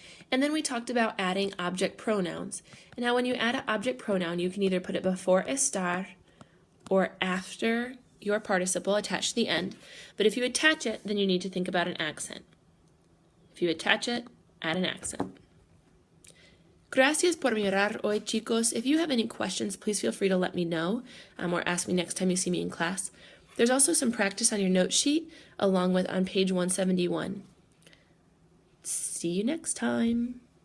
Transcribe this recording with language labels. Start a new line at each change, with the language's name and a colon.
English: And then we talked about adding object pronouns, and how when you add an object pronoun, you can either put it before estar or after your participle attached to the end. But if you attach it, then you need to think about an accent. If you attach it, add an accent.
Spanish: Gracias por mirar hoy, chicos.
English: If you have any questions, please feel free to let me know or ask me next time you see me in class. There's also some practice on your note sheet along with on page 171. See you next time.